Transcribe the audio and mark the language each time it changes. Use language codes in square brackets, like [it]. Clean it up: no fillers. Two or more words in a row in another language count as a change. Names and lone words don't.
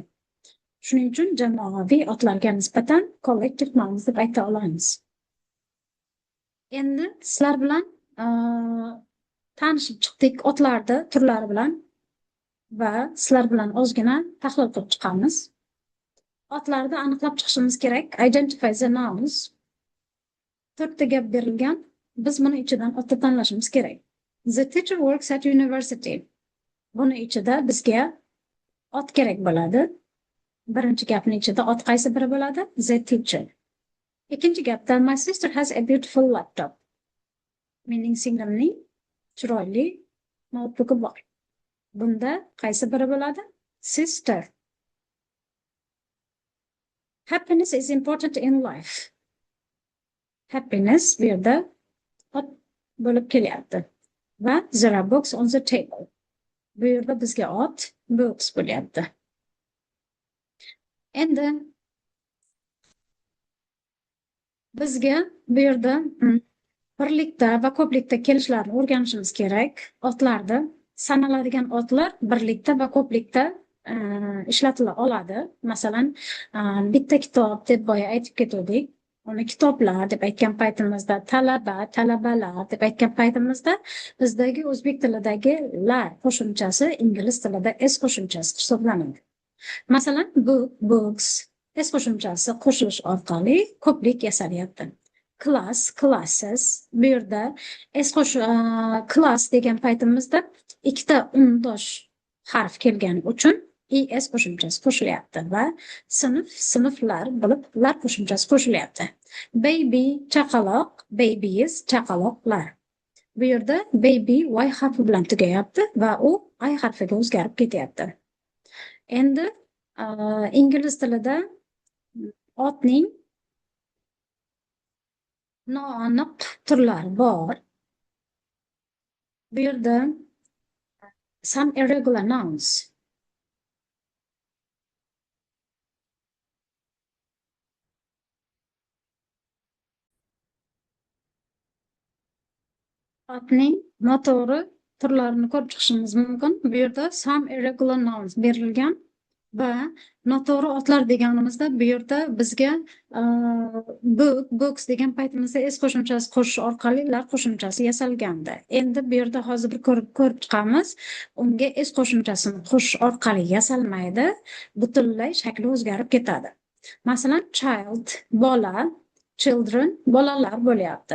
[uz] Shuning uchun jamoaviy otlarga nisbatan kollektiv nouns deb ayta olamiz. Endi sizlar bilan tanishib chiqdik otlarni turlari bilan va sizlar bilan ozgina tahlil qilib chiqamiz. Otlarni aniqlab chiqishimiz kerak. [en] Identify the nouns. [uz] 4 ta gap berilgan. Biz buni ichidan otni tanlashimiz kerak. [en] The teacher works at university. [uz] Buni ichida bizga ot kerak bo'ladi. Birinchi gapning ichida ot qaysi biri bo'ladi? [en] The teacher. [uz] Ikkinchi gapda [en] my sister has a beautiful laptop. [uz] Mening singlimning chiroyli notebooki bor. Bunda qaysi biri bo'ladi? Sister. [en] Happiness is important in life. [uz] Happiness bu yerda ot bo'lib kelyapti. [en] Va there are books on the table. [uz] Bu yerda bizga ot books bo'lyapti. Endi bizga bu yerda birlikda va ko'plikda kelishlarini o'rganishimiz kerak. Otlarni sanaladigan otlar birlikda va ko'plikda ishlatila oladi. Masalan, bitta kitob deb boya aytib ketdik. Uni kitoblar deb aytgan paytimizda, talaba, talabalar deb aytgan paytimizda bizdagi o'zbek tilidagi lar qo'shimchasi ingliz tilida s qo'shimchasi hisoblanadi. Masalan, [en] book, books [uz] s qo'shimchasi qo'shilish orqali ko'plik yasalyapti. [en] Class, classes. [uz] Bu yerda class degan paytimizda ikkita undosh harf kelgani uchun es qo'shimchasi qo'shilyapti va sinf, sinflar bo'lib lar qo'shimchasi qo'shilyapti. Baby, chaqaloq, babies, chaqaloqlar. Bu yerda baby y harfi bilan tugayapti va u i harfiga o'zgarib ketyapti. Endi ingliz tilida otning noaniq turlari bor. Bu yerda [en] some irregular nouns. [uz] Otning noto'g'ri turlarini ko'rib chiqishimiz mumkin. Bu yerda [en] some irregular nouns [uz] berilgan va noto'g'ri otlar deganimizda bu yerda bizga [en] book, books [uz] degan paytimizda s qo'shimchasi qo'shish orqali lar qo'shimchasi yasalgandi. Endi bu yerda hozir bir ko'rib chiqamiz. Unga s qo'shimchasini qo'shish orqali yasalmaydi, butunlay shakli o'zgarib ketadi. Masalan, child, bola, children, bolalar bo'lyapti.